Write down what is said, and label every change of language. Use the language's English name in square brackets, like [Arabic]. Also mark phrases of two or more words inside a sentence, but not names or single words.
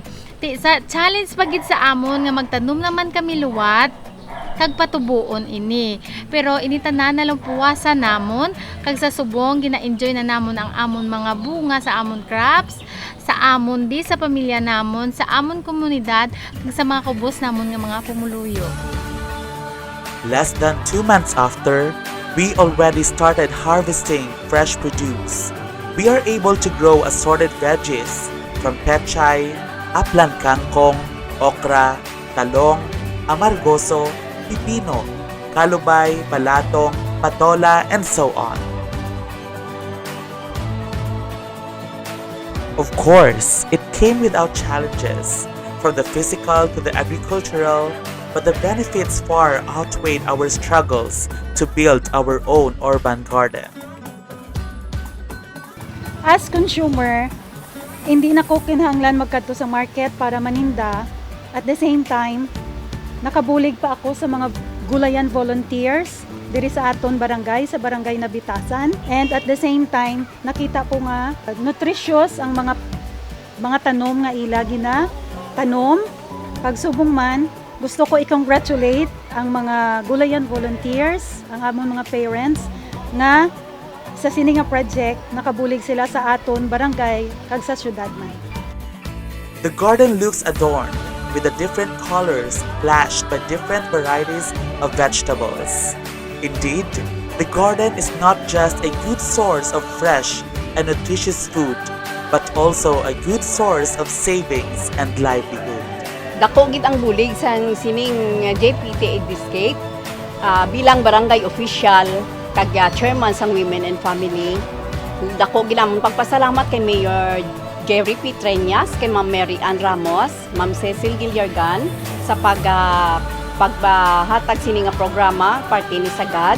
[Hiligaynon] Sa challenge pa gid sa amon nga magtanom naman kami luwat kag patubuon ini. Pero ini tanan na lang puwasan namon kag sa subong gina-enjoy na namon ang amon mga bunga sa amon crops, sa amon di sa pamilya namon, sa amon komunidad kag sa mga kubos namon nga mga pumuluyo. [English] Less than 2 months after, we already started harvesting fresh produce. We are able to grow assorted veggies from pechay, aplan kangkong, okra, [Hiligaynon] talong, amargoso, pipino, kalubay, balatong, patola, [English] and so on. Of course, it came without challenges, from the physical to the agricultural, but the benefits far outweighed our struggles to build our own urban garden. As consumer, [Hiligaynon] hindi na ko kinahanglan magkadto sa market para maninda. [English] At the same time, [Hiligaynon] nakabulig pa ako sa mga [English] gulayan volunteers [Hiligaynon] diri sa aton barangay, sa barangay Nabitasan. [English] And at the same time, [Hiligaynon] nakita ko nga nutritious ang mga tanom nga ila gina tanom. Pagsubong man, gusto ko i-congratulate ang mga [English] gulayan volunteers, [Hiligaynon] ang among mga parents na sa sini nga project nakabulig sila sa aton barangay kag sa syudad man. [English] The garden looks adorned with the different colors flashed by different varieties of vegetables. Indeed, the garden is not just a good source of fresh and nutritious food, but also a good source of savings and livelihood. [Hiligaynon] Dako gid ang bulig sa sining JPT Ediscape bilang [English] barangay official [Hiligaynon] kag chairman sang Women and Family. Dako gid ang pagpasalamat kay Mayor Jerry P. Treñas, kay Ma'am Mary Ann Ramos, Ma'am Cecil Gilliargan sa pagbahatag sini nga programa parte ni Sagad.